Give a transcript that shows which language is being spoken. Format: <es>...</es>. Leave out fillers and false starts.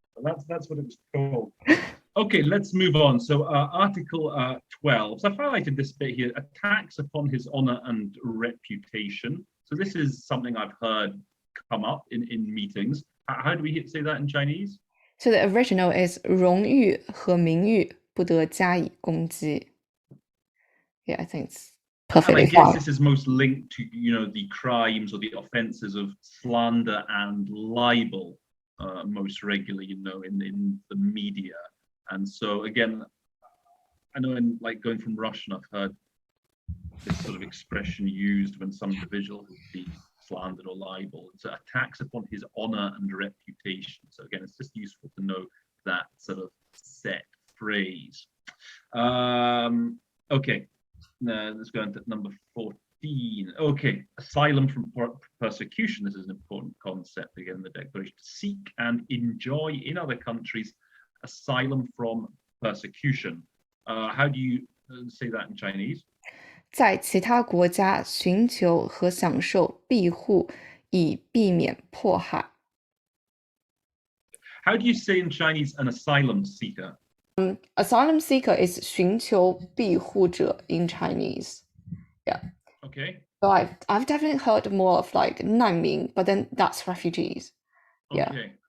<en>But that's what it was called. Okay, let's move on. So Article 12. So I've highlighted this bit here, attacks upon his honor and reputation. So this is something I've heard come up in meetings. How do we say that in Chinese? So the original is</en> <zh>荣誉和名誉不得加以攻击.</zh> <en>Yeah, I think it's perfectly and I guess fine. This is most linked to, the crimes or the offences of slander and libel most regularly, in the media. And so again, I know in like going from Russian, I've heard this sort of expression used when some individual would be slandered or libeled. So attacks upon his honor and reputation. So again, it's just useful to know that sort of set phrase. Okay, now let's go into number 14. Okay, asylum from persecution. This is an important important concept again in the Declaration. Seek and enjoy in other countries asylum from persecution. How do you say that in Chinese?</en> <zh>在其他国家寻求和享受庇护，以避免迫害。</zh> <en>How do you say in Chinese an asylum seeker? Asylum seeker is 寻求庇护者 in Chinese. Yeah. Okay. So I've definitely heard more of like 难民, but then that's refugees. Yeah. Okay.</en>